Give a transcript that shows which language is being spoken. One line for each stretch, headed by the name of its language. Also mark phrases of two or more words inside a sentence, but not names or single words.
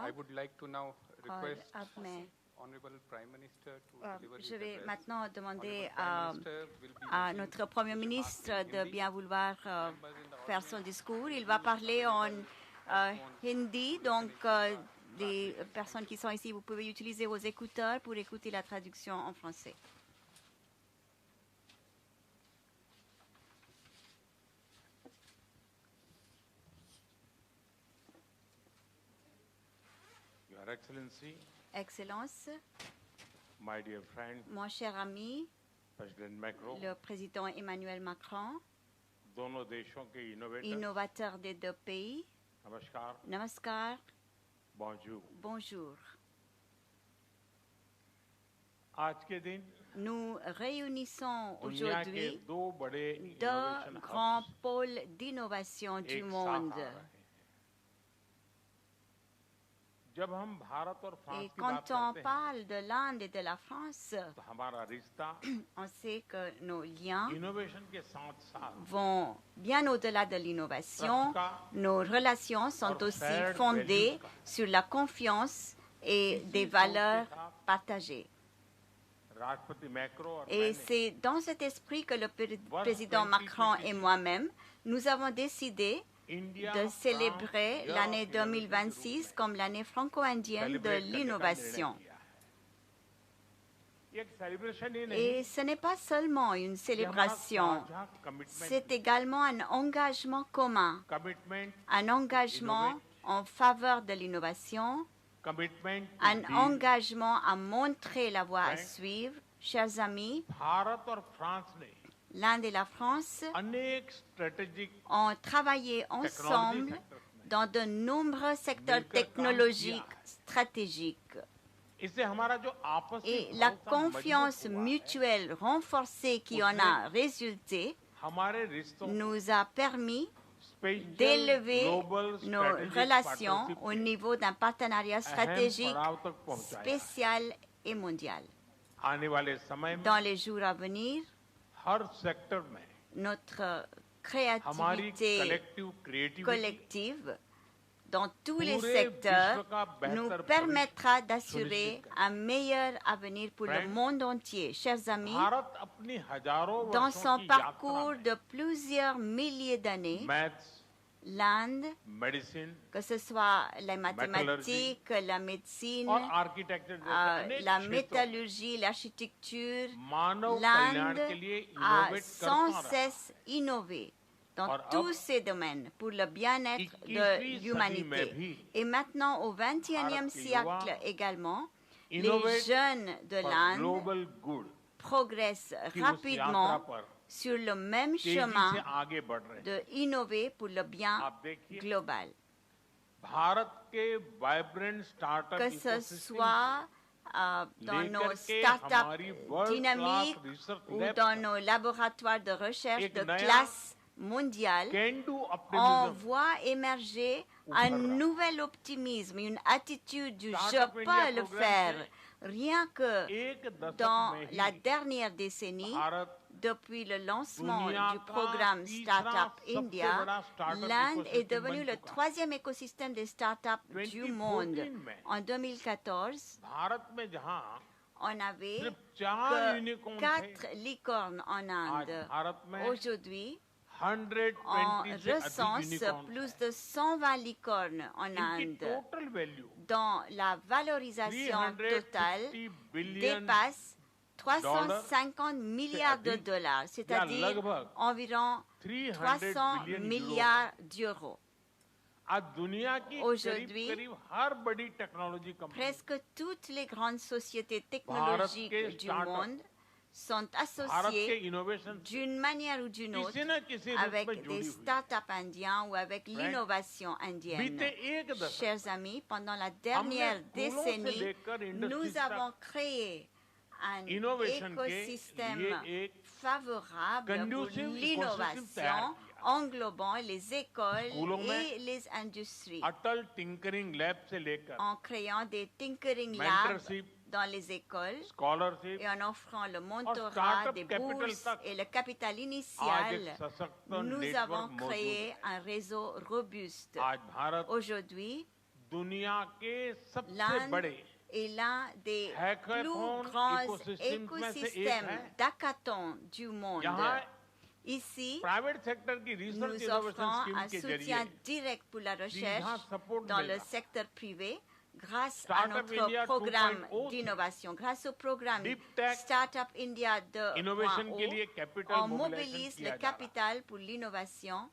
English: I would like to now request
Hindi: अब मैं
English: Honorable Prime Minister to deliver his
French: je vais
English: address.
French: maintenant demander
English: Honorable Prime Minister will be
French: à
English: leading
French: notre Premier ministre de
English: Hindi.
French: bien vouloir
English: Members in the
French: faire
English: audience,
French: son discours. Il va parler en hindi, donc les personnes qui sont ici, vous pouvez utiliser vos écouteurs pour écouter la traduction en français.
English: Your Excellency,
French: Excellence,
English: my dear friend,
French: mon cher ami,
English: President Macron,
French: le président Emmanuel Macron,
Hindi: दोनों देशों के innovators,
French: innovateur des 2 pays,
Hindi: नमस्कार,
French: namaskar, bonjour. bonjour.
Hindi: आज के दिन
French: Nous réunissons
Hindi: दुनिया के
French: aujourd'hui
Hindi: 2 बड़े
French: 2
Hindi: innovation
French: grands
Hindi: hubs
French: pôles d'innovation du
Hindi: एक साथ
French: monde
Hindi: आ रहे हैं. जब हम भारत और फ्रांस
French: Et
Hindi: की बात
French: quand on
Hindi: करते हैं
French: parle de l'Inde et de la France,
Hindi: तो हमारा रिश्ता
French: on sait que nos liens
Hindi: इनोवेशन के साथ साथ
French: vont bien au-delà de l'innovation. Nos relations sont aussi
Hindi: shared
French: fondées
Hindi: values का है।
French: sur la confiance et des valeurs partagées.
Hindi: राष्ट्रपति मैक्रो और
French: Et
Hindi: मैंने
French: c'est dans cet esprit que le président Macron et moi-même, nous avons décidé
Hindi: इंडिया
French: de célébrer l'année 2026 comme l'année franco-indienne de l'innovation.
Hindi: ये एक सेलिब्रेशन ही नहीं
French: Et ce n'est pas seulement une célébration, c'est également un engagement commun,
Hindi: कमिटमेंट
French: un engagement en faveur de l'innovation,
Hindi: कमिटमेंट
French: un engagement à montrer la voie à suivre. Chers amis,
Hindi: भारत और फ्रांस ने
French: l'Inde et la France
Hindi: अनेक स्ट्रेटेजिक
French: ont travaillé ensemble dans de nombreux secteurs technologiques stratégiques.
Hindi: इससे हमारा जो आपसी
French: Et la
Hindi: भरोसा
French: confiance
Hindi: मजबूत हुआ है,
French: mutuelle renforcée qui en a résulté
Hindi: हमारे रिश्तों को
French: nous a permis
Hindi: स्पेशल
French: d'élever
Hindi: ग्लोबल
French: nos
Hindi: स्ट्रेटेजिक
French: relations
Hindi: पार्टनरशिप
French: au
Hindi: के
French: niveau d'un partenariat
Hindi: अहम
French: stratégique
Hindi: पड़ाव तक पहुंचाया है।
French: spécial et mondial.
Hindi: आने वाले समय में
French: Dans les jours à venir,
Hindi: हर सेक्टर में
French: notre
Hindi: हमारी
French: créativité
English: collective creativity
French: collective dans tous les
Hindi: पूरे
French: secteurs
Hindi: विश्व का
French: nous
Hindi: बेहतर
French: permettra
Hindi: भविष्य
French: d'assurer
Hindi: सुनिश्चित करें।
French: un meilleur avenir pour le
English: Friends,
French: monde entier. Chers amis,
Hindi: भारत अपनी हजारों
French: dans
Hindi: वर्षों
French: son
Hindi: की
French: parcours
Hindi: यात्रा
French: de plusieurs milliers d'années,
Hindi: में मैथ्स
French: l'Inde,
Hindi: मेडिसिन
French: que ce soit les mathématiques, la médecine,
Hindi: और आर्किटेक्चर जैसे अनेक
French: la
Hindi: क्षेत्रों
French: métallurgie, l'architecture,
Hindi: मानव कल्याण
French: l'Inde
Hindi: के लिए
French: a
Hindi: इनोवेट
French: sans
Hindi: करता रहा
French: cesse innové dans
Hindi: और
French: tous
Hindi: अब
French: ces domaines pour le bien-être
Hindi: 21वीं
French: de
Hindi: सदी में
French: l'humanité.
Hindi: भी
French: Et maintenant, au XXIe
Hindi: भारत के
French: siècle
Hindi: युवा
French: également, les
Hindi: innovate
French: jeunes de
Hindi: for
French: l'Inde
English: global good
French: progressent
Hindi: की उस
French: rapidement
Hindi: यात्रा पर
French: sur le même
Hindi: तेजी
French: chemin
Hindi: से आगे बढ़ रहे हैं।
French: de innover pour le bien
Hindi: आप देखिए
French: global.
Hindi: भारत के
English: vibrant startup
French: Que ce
Hindi: इकोसिस्टम
French: soit dans nos
Hindi: लेकर के
French: startups
Hindi: हमारी world
French: dynamiques
English: class research
French: ou
English: lab
French: dans
Hindi: तक
French: nos laboratoires de recherche
Hindi: एक
French: de
Hindi: नया
French: classe mondiale,
English: can do
French: on
Hindi: ऑप्टिमिज्म
French: voit émerger un nouvel optimisme, une attitude du
Hindi: Startup
French: je
Hindi: India
French: peux le
Hindi: programme
French: faire.
Hindi: से
French: Rien que
Hindi: एक दशक
French: dans
Hindi: में
French: la
Hindi: ही
French: dernière décennie,
Hindi: भारत
French: depuis le lancement
Hindi: दुनिया
French: du
Hindi: का
French: programme
Hindi: तीसरा
French: Startup
Hindi: सबसे
French: India,
Hindi: बड़ा startup
French: l'Inde est
Hindi: ecosystem
French: devenue
Hindi: बन
French: le
Hindi: चुका है।
French: troisième écosystème des startups du
Hindi: 2014
French: monde.
Hindi: में
French: En 2014,
Hindi: भारत में जहां
French: on avait
Hindi: सिर्फ 4
French: que
Hindi: यूनिकॉर्न थे
French: 4 licornes en
Hindi: आज
French: Inde.
Hindi: भारत में
French: Aujourd'hui,
Hindi: 120
French: on
Hindi: से अधिक
French: recense
Hindi: यूनिकॉर्न
French: plus de 120 licornes en
Hindi: इनकी
French: Inde,
English: total value
French: dont la valorisation totale
Hindi: 350 बिलियन
French: dépasse 350 milliards de dollars, c'est-à-dire
Hindi: लगभग
French: environ
Hindi: 300
French: 300
Hindi: बिलियन
French: milliards d'euros.
Hindi: आज दुनिया की
French: Aujourd'hui,
Hindi: करीब हर बड़ी
English: technology company
French: Presque toutes les grandes sociétés
Hindi: के
French: technologiques du
Hindi: start-up,
French: monde sont
Hindi: भारत के
French: associées
Hindi: इनोवेशन
French: d'une manière ou d'une autre
Hindi: किसी न किसी रूप
French: avec
Hindi: में
French: des
Hindi: जुड़ी हुई
French: startups indiens ou avec l'innovation indienne.
Hindi: बीते एक दशक
French: Chers amis, pendant la dernière
Hindi: हमने फूलों से
French: décennie,
Hindi: लेकर इंडस्ट्री
French: nous
Hindi: तक
French: avons créé un
Hindi: innovation के
French: écosystème
Hindi: लिए एक
French: favorable pour
English: conducive ecosystem
French: l'innovation,
Hindi: तैयार किया।
French: englobant les écoles
Hindi: स्कूलों में
French: et les industries,
Hindi: अटल
English: tinkering lab
Hindi: से लेकर
French: en créant des tinkering labs
Hindi: mentorship,
French: dans les écoles
Hindi: स्कॉलरशिप
French: et en offrant le mentorat,
Hindi: startup
French: des
Hindi: capital
French: bourses
Hindi: तक
French: et le capital
Hindi: आज एक
French: initial.
Hindi: सशक्त
French: Nous
Hindi: नेटवर्क
French: avons
Hindi: मौजूद
French: créé
Hindi: है।
French: un réseau robuste.
Hindi: आज भारत
French: Aujourd'hui,
Hindi: दुनिया के सबसे
French: l'Inde
Hindi: बड़े
French: est l'un des
Hindi: Hackathon
French: plus grands
Hindi: écosystèmes में से एक
French: écosystèmes
Hindi: है।
French: d'hackathon du monde.
Hindi: यहाँ
French: Ici,
English: private sector
Hindi: की रिसर्च
French: nous
Hindi: इनोवेशन
French: offrons
Hindi: स्कीम
French: un
Hindi: के
French: soutien
Hindi: जरिए
French: direct pour la recherche
Hindi: support
French: dans le
Hindi: मिलेगा।
French: secteur privé grâce à
Hindi: Startup
French: notre
Hindi: India
French: programme
Hindi: 2.0
French: d'innovation. Grâce au programme
English: Deep Tech
French: Startup India
Hindi: इनोवेशन के
French: 2.0,
Hindi: लिए कैपिटल
French: on
Hindi: मोबिलाइजेशन
French: mobilise
Hindi: किया
French: le
Hindi: जा रहा है।
French: capital pour l'innovation